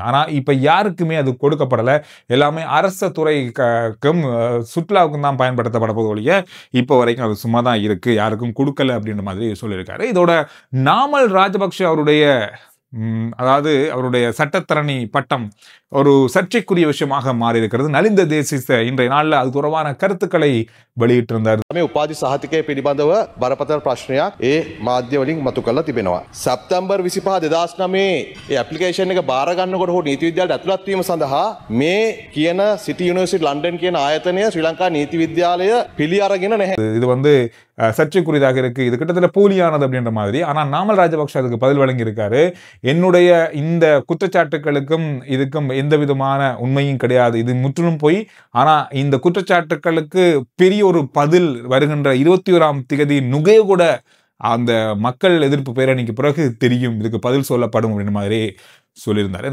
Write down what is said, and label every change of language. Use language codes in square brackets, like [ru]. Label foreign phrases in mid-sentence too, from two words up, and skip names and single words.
[ta] ஆனா இப்ப யாருக்குமே அது கொடுக்கப்படல. எல்லாமே அரச துறைக்கும் சுற்றுலாவுக்கும் தான் பயன்படுத்தப்பட போது ஒழிய இப்ப வரைக்கும் அது சும்மா தான் இருக்கு, யாருக்கும் கொடுக்கல அப்படின்ற மாதிரி சொல்லியிருக்காரு. இதோட நாமல் ராஜபக்ஷ அவருடைய அதாவது அவருடைய சட்டத்தரணி பட்டம் ஒரு சர்ச்சைக்குரிய விஷயமாக மாறி இருக்கிறது. நலிந்த தேசிச இன்றைய நாளில் அது தொடர்பான கருத்துக்களை வெளியிட்டிருந்தார். [si] උපාධි සහතිකය පිළිබඳව බරපතල ප්‍රශ්නයක් ඒ මාධ්‍ය වලින් මතු කරලා තිබෙනවා. සැප්තැම්බර් 25 2009 ඒ ඇප්ලිකේෂන් එක බාර ගන්නකොට හෝ නීති විද්‍යාලයට ඇතුළත් වීම සඳහා මේ කියන සිටි යුනිවර්සිටි ලන්ඩන් කියන ආයතනය ශ්‍රී ලංකා නීති විද්‍යාලය පිළි අරගෙන නැහැ. [ta] இது சர்ச்சைக்குரியதாக இருக்கு, இது கிட்டத்தட்ட போலியானது அப்படின்ற மாதிரி. ஆனா நாமல் ராஜபக்ஷ அதுக்கு பதில் வழங்கி இருக்காரு. என்னுடைய இந்த குற்றச்சாட்டுகளுக்கும் இதுக்கும் எந்த விதமான உண்மையும் கிடையாது, இது முற்றிலும் போய். ஆனா இந்த குற்றச்சாட்டுகளுக்கு பெரிய ஒரு பதில் வருகின்ற 21ஆம் தேதி நுகேகொட அந்த மக்கள் எதிர்ப்பு பேரணிக்கு பிறகு தெரியும், இதுக்கு பதில் சொல்லப்படும் அப்படின்ற மாதிரி சொல்லியிருந்தார்.